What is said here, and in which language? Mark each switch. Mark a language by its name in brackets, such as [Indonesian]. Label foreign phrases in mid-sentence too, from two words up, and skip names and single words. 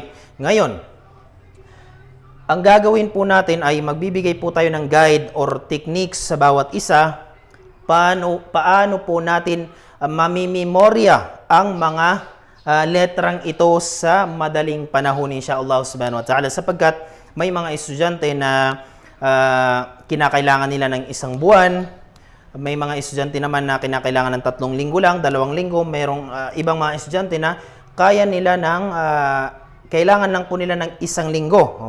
[Filipino] Ngayon, ang gagawin po natin ay magbibigay po tayo ng [English] guide or techniques [Filipino] sa bawat isa. Paano po natin mamimemorya ang mga letrang ito sa madaling panahon, [Arabic] إن شاء الله سبحانه وتعالى. [Filipino] Sapagkat may mga estudyante na kinakailangan nila ng 1 buwan, may mga estudyante naman na kinakailangan ng 3 linggo lang, 2 linggo. Mayroong ibang mga estudyante na kaya nila kailangan lang po nila ng 1 linggo.